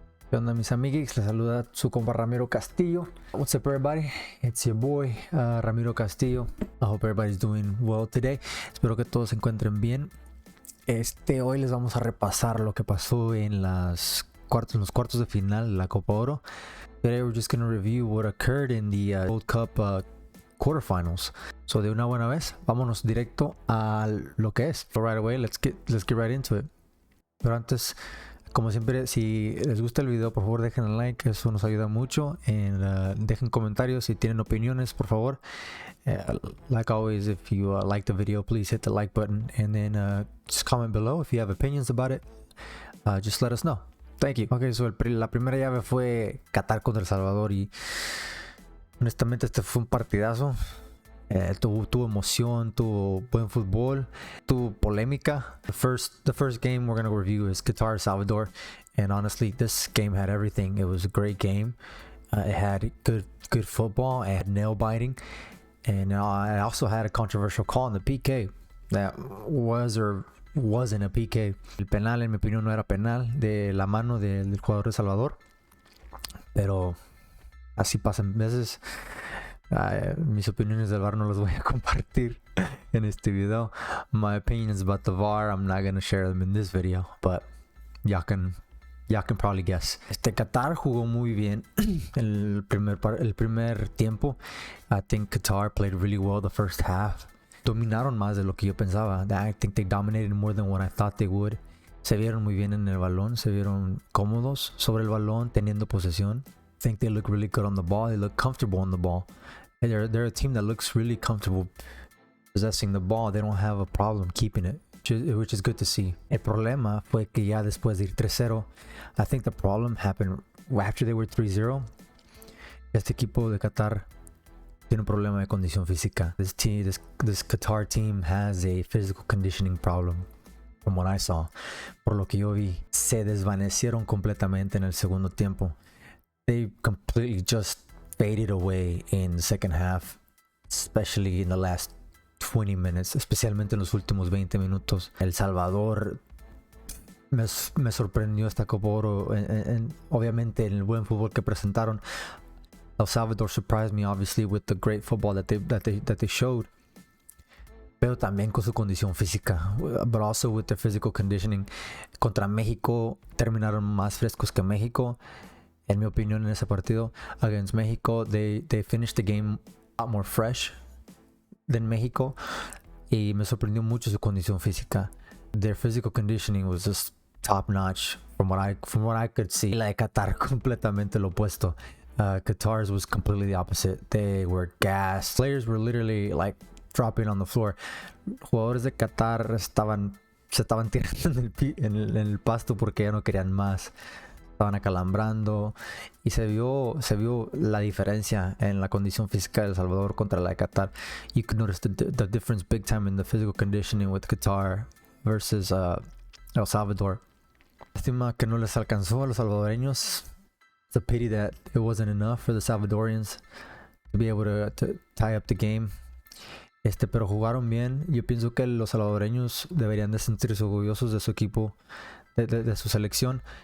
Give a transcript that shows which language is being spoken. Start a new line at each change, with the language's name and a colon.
Spanish: ¿Qué onda, mis amiguix? Les saluda su compa Ramiro Castillo.
English: What's up, everybody? It's your boy, Ramiro Castillo. I hope everybody's doing well today.
Spanish: Espero que todos se encuentren bien. Hoy les vamos a repasar lo que pasó en los cuartos de final de la Copa Oro.
English: Today we're just going to review what occurred in the World Cup quarterfinals.
Spanish: So de una buena vez, vámonos directo a lo que es.
English: So right away, let's get right into it.
Spanish: Pero antes, como siempre, si les gusta el video, por favor dejen el like, eso nos ayuda mucho. Dejen comentarios si tienen opiniones, por favor.
English: Like always, if you like the video, please hit the like button, and then just comment below if you have opinions about it. Just let us know. Thank you.
Spanish: Okay, so la primera llave fue Qatar contra El Salvador y honestamente este fue un partidazo. Tuvo emoción, tuvo buen fútbol, tuvo polémica.
English: The first game we're going to review is Qatar Salvador, and honestly this game had everything. It was a great game. It had good football, it had nail biting, and it also had a controversial call on the PK that was or wasn't a PK.
Spanish: El penal, en mi opinión, no era penal, de la mano del jugador de Salvador, pero así pasan veces. Mis opiniones del VAR no las voy a compartir en este video.
English: My opinions about the VAR, I'm not gonna share them in this video, but y'all can probably guess.
Spanish: Qatar jugó muy bien el primer tiempo.
English: I think Qatar played really well the first half.
Spanish: Dominaron más de lo que yo pensaba.
English: I think they dominated more than what I thought they would.
Spanish: Se vieron muy bien en el balón, se vieron cómodos sobre el balón, teniendo posesión.
English: I think they look really good on the ball. They look comfortable on the ball. They're a team that looks really comfortable possessing the ball. They don't have a problem keeping it, which is good to see.
Spanish: El problema fue que ya después de ir 3-0,
English: I think the problem happened after they were 3-0.
Spanish: Este equipo de Qatar tiene un problema de condición física.
English: This Qatar team has a physical conditioning problem, from what I saw.
Spanish: Por lo que yo vi, se desvanecieron completamente en el segundo tiempo.
English: They completely just faded away in the second half, especially in the last 20 minutes,
Spanish: especialmente en los últimos 20 minutos. El Salvador me sorprendió esta Copa Oro, obviamente en el buen fútbol que presentaron.
English: El Salvador surprised me obviously with the great football that they showed,
Spanish: pero también con su condición física,
English: but also with their physical conditioning.
Spanish: Contra México terminaron más frescos que México. En mi opinión, en ese partido
English: against Mexico, they finished the game a lot more fresh than Mexico,
Spanish: y me sorprendió mucho su condición física.
English: Their physical conditioning was just top notch from what I could see.
Spanish: La de Qatar completamente lo opuesto.
English: Qatar's was completely the opposite. They were gassed. Players were literally like dropping on the floor.
Spanish: Jugadores de Qatar se estaban tirando en el pasto porque ya no querían más. Estaban acalambrando y se vio la diferencia en la condición física de El Salvador contra la de Qatar.
English: You could notice the difference big time in the physical conditioning with Qatar versus El Salvador.
Spanish: Lástima que no les alcanzó a los salvadoreños.
English: It's a pity that it wasn't enough for the Salvadorians to be able to tie up the game.
Spanish: Pero jugaron bien. Yo pienso que los salvadoreños deberían de sentirse orgullosos de su equipo, de su selección.